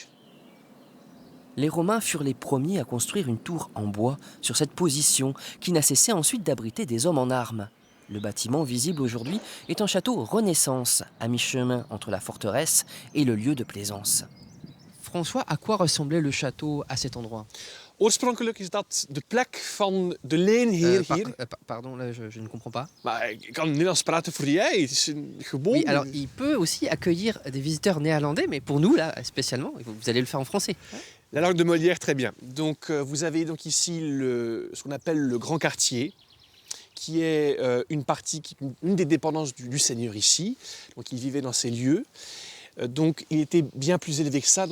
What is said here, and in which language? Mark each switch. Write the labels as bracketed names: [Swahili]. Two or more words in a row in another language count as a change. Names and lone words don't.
[French] Les Romains furent les premiers à construire une tour en bois sur cette position qui n'a cessé ensuite d'abriter des hommes en armes. Le bâtiment visible aujourd'hui est un château Renaissance, à mi-chemin entre la forteresse et le lieu de plaisance. François, à quoi ressemblait le château à cet endroit? [Dutch] Oorspronkelijk is dat de plek van de leenheer hier. [French] Pardon, là, je ne comprends pas. [Dutch] Maar ik kan Nederlands praten voor jij. Het is een gewoon. [French] Oui, alors il peut aussi accueillir des visiteurs néerlandais, mais pour nous, là, spécialement, vous allez le faire en français. La langue de Molière, très bien. Donc, vous avez donc ici ce qu'on appelle le grand quartier, qui est une partie, une des dépendances du seigneur ici. Donc, il vivait dans ces lieux. Donc, il était bien plus élevé que ça.